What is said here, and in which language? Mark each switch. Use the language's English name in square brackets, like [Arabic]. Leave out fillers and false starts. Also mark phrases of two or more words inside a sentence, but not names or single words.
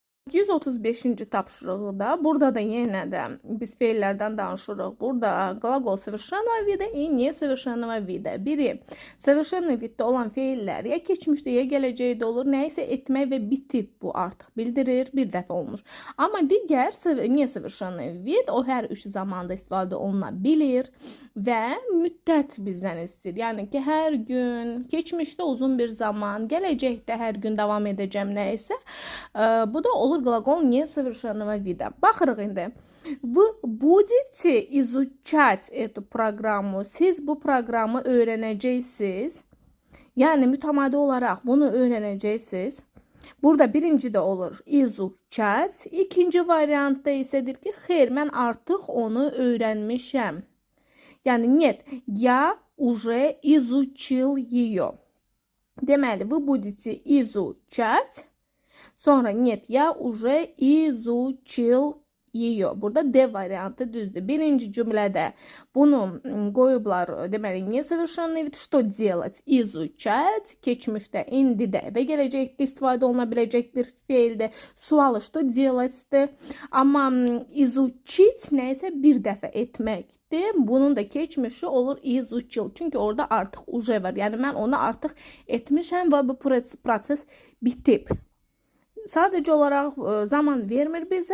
[Azerbaijani] 135-ci tapşırıqda, burada da yenə də biz feillərdən danışırıq. Burada qlaqol [Russian] совершенного вида и несовершенного вида. [Azerbaijani] Biri, совершенный viddə olan feillər ya keçmişdə ya gələcəkdə olur. Nəyisə etmək və bitib bu artıq bildirir, bir dəfə olmuş. Amma digər несовершенный vid o hər üç zamanda istifadə oluna bilir və müddət bizdən istəyir. Yəni ki, hər gün, keçmişdə uzun bir zaman, gələcəkdə hər gün davam edəcəm nəysə. Bu da olur qlaqol [Russian] несовершенного вида. [Azerbaijani] Baxırıq indi. [Russian] Вы будете изучать эту программу. [Azerbaijani] Siz bu proqramı öyrənəcəksiniz. Yəni mütəmadi olaraq bunu öyrənəcəksiniz. Burada birinci də olur изучать. İkinci variantda isədir ki, xeyr, mən artıq onu öyrənmişəm. Yəni [Russian] нет, я уже изучил ее. [Azerbaijani] Deməli, [Russian] вы будете изучать. [Azerbaijani] Sonra [Russian] нет, я уже изучил ее. [Azerbaijani] Burada D variantı düzdür. Birinci cümlədə bunu qoyublar. Deməli, [Russian] несовершенный вид. Что делать? Изучать. [Azerbaijani] Keçmişdə, indidə və gələcəkdə istifadə oluna biləcək bir feildir. Sualı [Russian] что делать- [Azerbaijani] dir. Amma изучить nəyisə bir dəfə etməkdir. Bunun da keçmişi olur изучил. Çünki orada artıq уже var. Yəni mən onu artıq etmişəm və bu proses bitib. Sadəcə olaraq zaman vermir bizə.